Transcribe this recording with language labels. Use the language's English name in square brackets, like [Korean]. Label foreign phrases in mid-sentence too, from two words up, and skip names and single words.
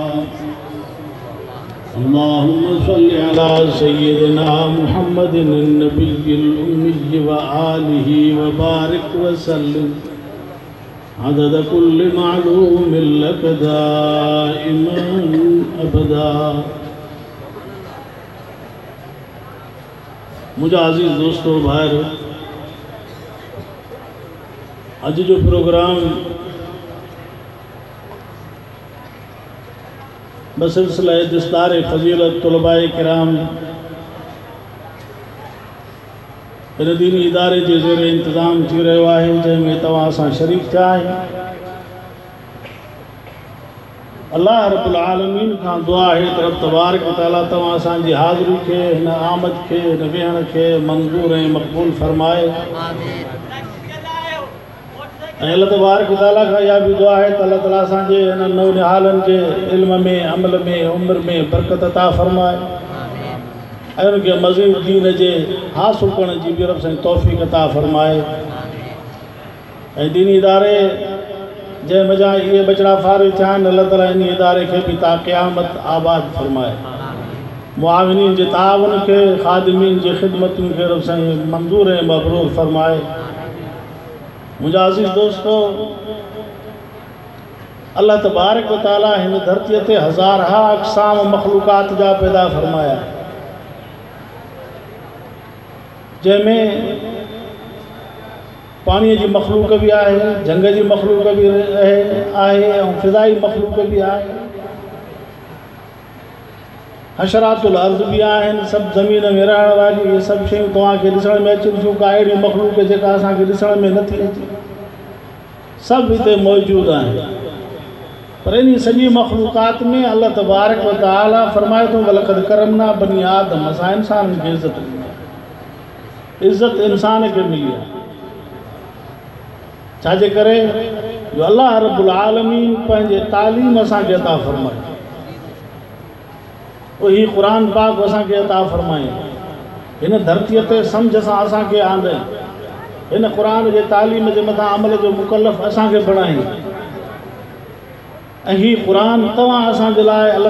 [Arabic] اللهم صل على سيدنا محمد النبي الأمي وآله وبارك وسلم عدد كل معلوم لك دائما أبدا [Sindhi] मुझे अजीज़ दोस्तों भाइयों अज जो प्रोग्राम बसिलसिला दस्तार फजीलत तलबाए किराम इन दीनी इदारे के ज़ेर इंतज़ाम थी रहियो आहे जंहिंमें तव्हां सां शरीक थिया आहियूं। अल्लाह रब्बुल आलमीन खां दुआ है तरफ़ तबारक तआला तव्हां असांजी हाज़िरी खे हिन आमद खे हिन वेहण खे मंज़ूर ऐं मक़बूल फरमाए। अल्लाह तबारक तआला खां इहा भी दुआ है त अल्लाह ताला असांजे हिन नौनिहालनि जे इल्म में अमल में उम्र में बरकत अता फरमाए ऐं उनखे मज़ीद दीन जे हासिल करण जी भी रब साईं तौफ़ीक़ अता फरमाए। ऐं दीनी इदारे जंहिं मज़ा इहे बचड़ा फारिग थिया आहिनि अल्लाह ताला इन इदारे खे बि ता क़यामत आबाद फरमाए। मुआविनीन जे ताउन खे ख़ादिमीन जे ख़िदमतुनि खे रब साईं मंज़ूर ऐं मबरूर फरमाए। मुझा अज़ीज़ दोस्तों अल्लाह तबारक व तआला हिन धरती ते हज़ारहा अक़साम मखलूक़ात जा पैदा फरमाया जंहिंमें पानी जी मखलूक भी आहे जंग जी मखलूक भी आहे ऐं फ़िज़ाई मखलूक भी आहे हशरातुल अर्ज़ भी आहिनि सभु ज़मीन में रहण वारी इहे सभु शयूं तव्हांखे ॾिसण में अचनि थियूं का अहिड़ी मखलूक जेका असांखे ॾिसण में नथी अचे सभु हिते मौजूदु आहिनि पर इन सॼी मखलूक़ात में अल्लाह तबारक व तआला फरमाए थो [Arabic] ولقد كرمنا بني آدم [Sindhi] असां इंसाननि खे इज़त ॾिनी इज़त इंसान खे मिली आहे छाजे करे जो अल्लाह रब्बुल आलमीन पंहिंजे तालीम असांखे अता फरमाए वही कुरान पाक असांखे अता फरमाए हिन धरतीअ ते सम्झ सां असांखे आंदे हिन कुरान जे तालीम जे मथां अमल जो मुकल्लफ़ असांखे बणाई ऐं हीउ क़ुरान तव्हां असांजे लाइ अल्लाह